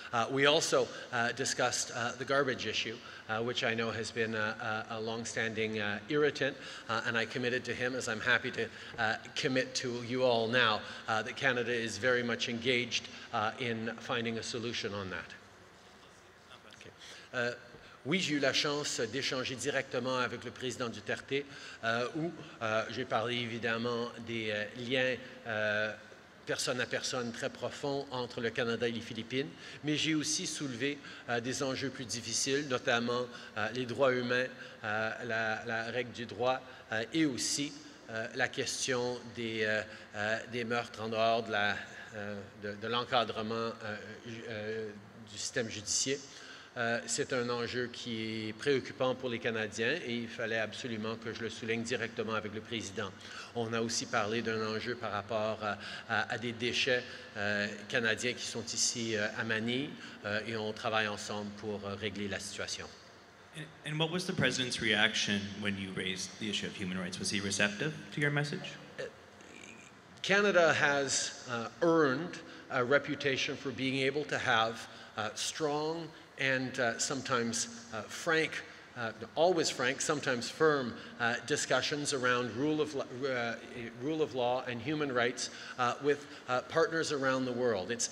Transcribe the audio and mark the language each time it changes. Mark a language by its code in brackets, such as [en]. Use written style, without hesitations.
[en] We also discussed the garbage issue, which I know has been a long-standing irritant, and I committed to him, as I'm happy to commit to you all now, that Canada is very much engaged in finding a solution on that. Okay. [fr] Oui, j'ai eu la chance d'échanger directement avec le président Duterte, où j'ai parlé évidemment des liens personne à personne très profonds entre le Canada et les Philippines, mais j'ai aussi soulevé des enjeux plus difficiles, notamment les droits humains, la règle du droit et aussi la question des meurtres en dehors de l'encadrement du système judiciaire. C'est un enjeu qui est préoccupant pour les Canadiens et il fallait absolument que je le souligne directement avec le président. On a aussi parlé d'un enjeu par rapport à des déchets canadiens qui sont ici à Manille et on travaille ensemble pour régler la situation. [en] And what was the president's reaction when you raised the issue of human rights? Was he receptive to your message? Canada has earned a reputation for being able to have strong and sometimes frank, always frank, sometimes firm discussions around rule of law and human rights with partners around the world.